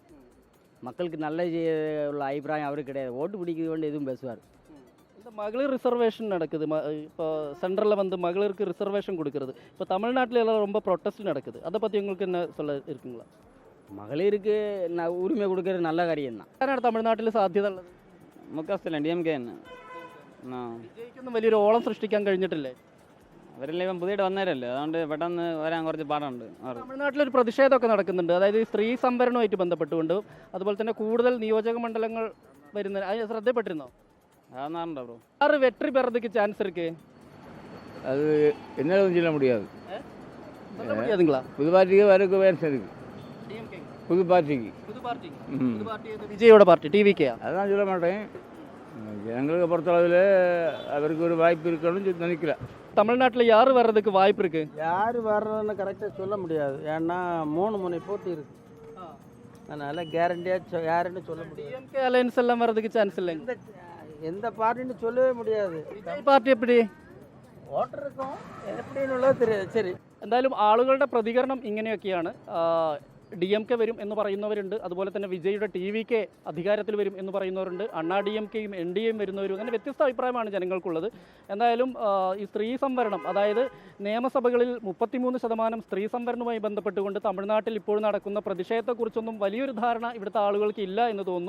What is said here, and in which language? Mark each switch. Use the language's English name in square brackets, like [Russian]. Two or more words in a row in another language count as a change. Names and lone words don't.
[Tamil] மக்களுக்கு நல்ல உள்ள அபிப்பிராயம் அவருக்கு கிடையாது. ஓட்டு பிடிக்கிறது கொண்டு எதுவும் பேசுவார். இந்த மகளிர் ரிசர்வேஷன் நடக்குது. இப்போ சென்ட்ரலில் மகளிருக்கு ரிசர்வேஷன் கொடுக்கறது. இப்போ தமிழ்நாட்டில் எல்லாம் ரொம்ப ப்ரொட்டஸ்ட் நடக்குது. அதை பற்றி உங்களுக்கு என்ன சொல்ல இருக்குங்களா? மகளிருக்கு உரிமை கொடுக்கறது நல்ல காரியம் தான். [Malayalam] ആരാണ് തമിഴ്നാട്ടിൽ സാധ്യത ഉള്ളത്? മുഖസ്ഥല DMK തന്നെ. വിജയ്ക്കൊന്നും വലിയൊരു ഓളം സൃഷ്ടിക്കാൻ കഴിഞ്ഞിട്ടില്ലേ? അവരെല്ലാം ഇപ്പം പുതിയിട്ട് വന്നേരല്ലേ, അതുകൊണ്ട് പെട്ടെന്ന് വരാൻ കുറച്ച് പാടുണ്ട്. തമിഴ്നാട്ടിലൊരു പ്രതിഷേധമൊക്കെ നടക്കുന്നുണ്ട്. അതായത് സ്ത്രീ സംവരണവുമായിട്ട് ബന്ധപ്പെട്ടുകൊണ്ട്, അതുപോലെ തന്നെ കൂടുതൽ നിയോജക മണ്ഡലങ്ങൾ വരുന്ന അത് ശ്രദ്ധപ്പെട്ടിരുന്നോ? അതൊന്നാറുണ്ടോ ബ്രോ? [Tamil] ആറ് വെற்றி பெறதுக்கு சான்ஸ் இருக்கு? அது என்னாலும் சொல்ல முடியாது. சொல்ல முடியாதுங்களா? புது பார்ட்டிக்கு வரக்கு வேறு இருக்கு. புது பார்ட்டிக்கு விஜயோட பார்ட்டி TVK. அதான் சொல்ல மாட்டேன். எங்களுக்கு பொறுத்தளவில் அவருக்கு ஒரு வாய்ப்பு இருக்கணும்னு நினைக்கல. தமிழ்நாட்டில் யார் வர்றதுக்கு வாய்ப்பு இருக்கு? யார் வர்றதுன்னு கரெக்டாக சொல்ல முடியாது. ஏன்னா 3 முனை போட்டி இருக்கு. அதனால கேரண்டியாக யாருன்னு சொல்ல முடியாது. DMK அலையன்ஸ் எல்லாம் வர்றதுக்கு சான்ஸ் இல்லைங்க. எந்த பார்ட்டின்னு சொல்லவே முடியாது. விஜய் பார்ட்டி எப்படி ஓட்டர் இருக்கும் எப்படின்னு உள்ளது தெரியாது. சரி, [Malayalam] എന്തായാലും ആളുകളുടെ പ്രതികരണം ഇങ്ങനെയൊക്കെയാണ്. DMK വരും എന്ന് പറയുന്നവരുണ്ട്. അതുപോലെ തന്നെ വിജയുടെ TVK അധികാരത്തിൽ വരും എന്ന് പറയുന്നവരുണ്ട്. അണ്ണാ DMKയും NDAയും വരുന്നവരും, അങ്ങനെ വ്യത്യസ്ത അഭിപ്രായമാണ് ജനങ്ങൾക്കുള്ളത്. എന്തായാലും ഈ സ്ത്രീ സംവരണം, അതായത് നിയമസഭകളിൽ 33% സ്ത്രീ സംവരണവുമായി ബന്ധപ്പെട്ടുകൊണ്ട് തമിഴ്നാട്ടിൽ ഇപ്പോൾ നടക്കുന്ന പ്രതിഷേധത്തെക്കുറിച്ചൊന്നും വലിയൊരു ധാരണ ഇവിടുത്തെ ആളുകൾക്ക് ഇല്ല എന്ന് തോന്നുന്നു.